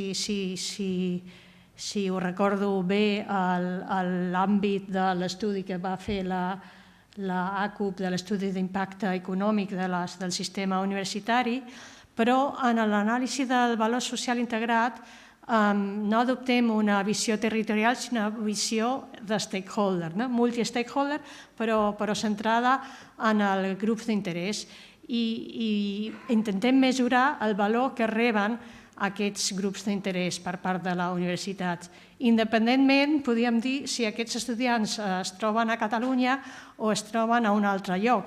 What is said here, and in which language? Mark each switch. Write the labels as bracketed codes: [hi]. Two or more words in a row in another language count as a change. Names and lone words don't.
[ca] si ho recordo bé, l'àmbit de l'estudi que va fer l'ACUP, de l'estudi d'impacte econòmic del sistema universitari, però en l'anàlisi del valor social integrat no adoptem una visió territorial, sinó una visió de stakeholder, multi-stakeholder, però centrada en el grup d'interès. I intentem mesurar el valor que reben aquests grups d'interès per part de la universitat. Independentment, podríem dir, si aquests estudiants es troben a Catalunya o es troben a un altre lloc.